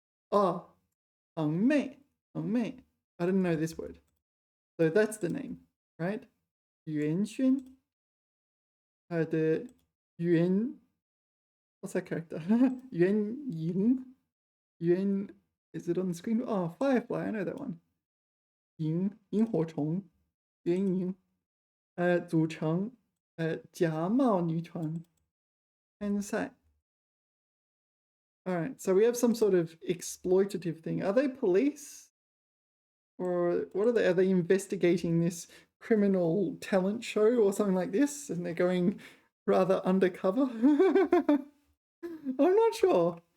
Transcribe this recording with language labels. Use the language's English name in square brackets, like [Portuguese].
[English] 哦，堂妹，I didn't know this word. So that's the name, right? 袁轩，的袁 what's that character? 袁莹，is it on the screen? Oh, Firefly, I know that one. [Chinese] 萤火虫，袁莹，组成假冒女团参赛。 [English] All right, so we have some sort of exploitative thing. Are they police? Or what are they? Are they investigating this criminal talent show or something like this? And they're going rather undercover? I'm not sure.